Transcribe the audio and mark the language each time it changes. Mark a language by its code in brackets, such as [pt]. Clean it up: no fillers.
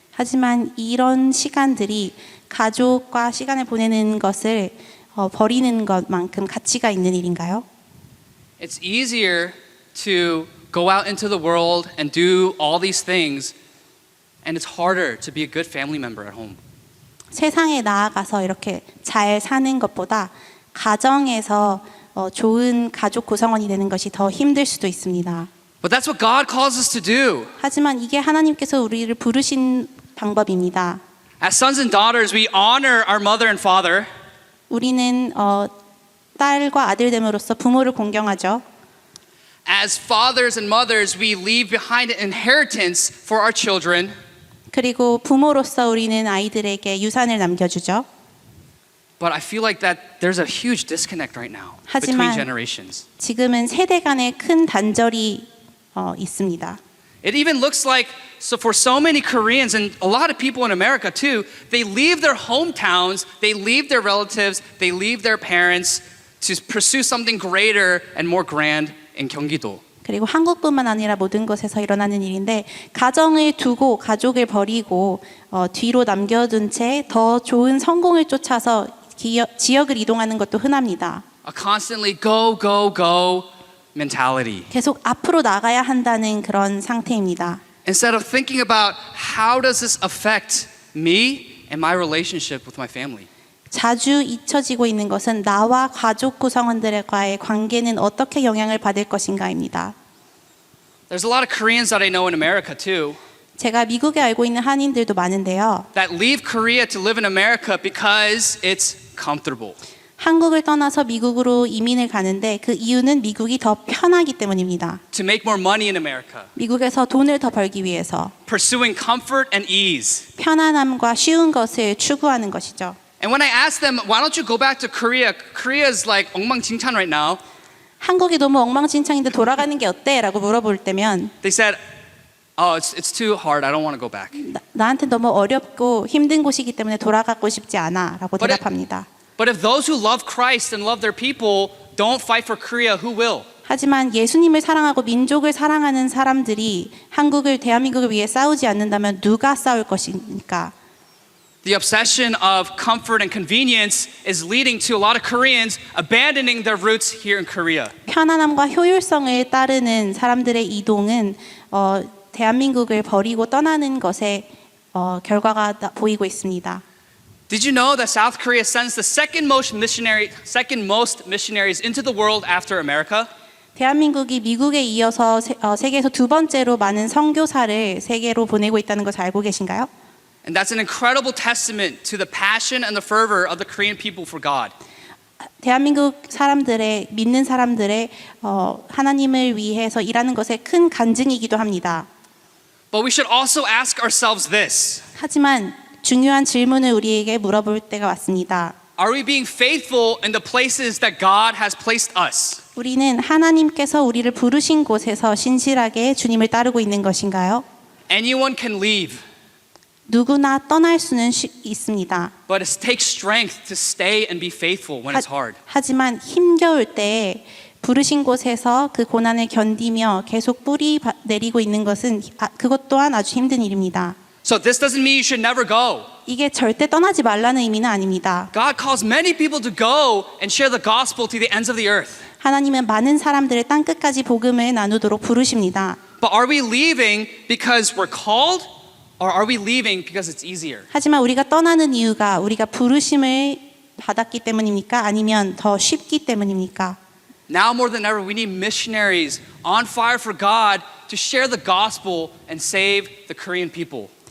[ko] 하지만 이런 시간들이 가족과 시간을 보내는 것을 버리는 것만큼 가치가 있는 일인가요? [en] It's easier to go out into the world and do all these things, and it's harder to be a good family member at home. [ko] 세상에 나아가서 이렇게 잘 사는 것보다 가정에서 좋은 가족 구성원이 되는 것이 더 힘들 수도 있습니다. [en] But that's what God calls us to do. [ko] 하지만 이게 하나님께서 우리를 부르신 방법입니다. [en] As sons and daughters, we honor our mother and father. [ko] 우리는 딸과 아들됨으로써 부모를 공경하죠. [en] As fathers and mothers, we leave behind an inheritance for our children. [ko] 그리고 부모로서 우리는 아이들에게 유산을 남겨주죠. [en] But I feel like that there's a huge disconnect right now between [ko] 하지만 [en] generations. [ko] 지금은 세대 간의 큰 단절이 있습니다. [en] It even looks like, so for so many Koreans and a lot of people in America too, they leave their hometowns, they leave their relatives, they leave their parents to pursue something greater and more grand in Gyeonggi-do. [ko] 그리고 한국뿐만 아니라 모든 곳에서 일어나는 일인데 가정을 두고 가족을 버리고 뒤로 남겨둔 채 더 좋은 성공을 쫓아서 지역을 이동하는 것도 흔합니다. [en] A constantly go, go, go mentality. [ko] 계속 앞으로 나가야 한다는 그런 상태입니다. [en] Instead of thinking about how does this affect me and my relationship with my family. [ko] 자주 잊혀지고 있는 것은 나와 가족 구성원들과의 관계는 어떻게 영향을 받을 것인가입니다. [en] There's a lot of Koreans that I know in America too [ko] 제가 미국에 알고 있는 한인들도 많은데요. [en] that leave Korea to live in America because it's comfortable. [ko] 한국을 떠나서 미국으로 이민을 가는데 그 이유는 미국이 더 편하기 때문입니다. [en] To make more money in America. [ko] 미국에서 돈을 더 벌기 위해서 [en] Pursuing comfort and ease. [ko] 편안함과 쉬운 것을 추구하는 것이죠. [en] And when I ask them, why don't you go back to Korea? Korea is like [ko] 엉망진창 [en] right now. [ko] 한국이 너무 엉망진창인데 돌아가는 게 어때? 라고 물어볼 때면 [en] They said, oh, it's too hard. I don't want to go back. [ko] 나한테 너무 어렵고 힘든 곳이기 때문에 돌아가고 싶지 않아 라고 [en] But [ko] 대답합니다. [en] But if those who love Christ and love their people don't fight for Korea, who will? [ko] 하지만 예수님을 사랑하고 민족을 사랑하는 사람들이 한국을 대한민국을 위해 싸우지 않는다면 누가 싸울 것입니까? [en] The obsession of comfort and convenience is leading to a lot of Koreans abandoning their roots here in Korea. [ko] 편안함과 효율성을 따르는 사람들의 이동은 대한민국을 버리고 떠나는 것에 결과가 보이고 있습니다. [en] Did you know that South Korea sends the second most missionaries into the world after America? [ko] 대한민국이 미국에 이어서 세계에서 두 번째로 많은 선교사를 세계로 보내고 있다는 것을 알고 계신가요? [en] And that's an incredible testament to the passion and the fervor of the Korean people for God. [ko] 대한민국 사람들의 믿는 사람들의 하나님을 위해서 일하는 것의 큰 간증이기도 합니다. [en] But we should also ask ourselves this. [ko] 하지만 중요한 질문을 우리에게 물어볼 때가 왔습니다. [en] Are we being faithful in the places that God has placed us? [ko] 우리는 하나님께서 우리를 부르신 곳에서 신실하게 주님을 따르고 있는 것인가요? [en] Anyone can leave, [ko] 누구나 떠날 수는 있습니다. [en] but it takes strength to stay and be faithful when it's hard. [ko] 하지만 힘겨울 때 부르신 곳에서 그 고난을 견디며 계속 뿌리 내리고 있는 것은 그것 또한 아주 힘든 일입니다. [en] So this doesn't mean you should never go. [ko] 이게 절대 떠나지 말라는 의미는 아닙니다. [en] God calls many people to go and share the gospel to the ends of the earth. [ko] 하나님은 많은 사람들을 땅 끝까지 복음을 나누도록 부르십니다. [en] But are we leaving because we're called, or are we leaving because it's easier? [ko] 하지만 우리가 떠나는 이유가 우리가 부르심을 받았기 때문입니까? 아니면 더 쉽기 때문입니까? [en] Now more than ever, we need missionaries on fire for God to share the gospel and save the Korean people.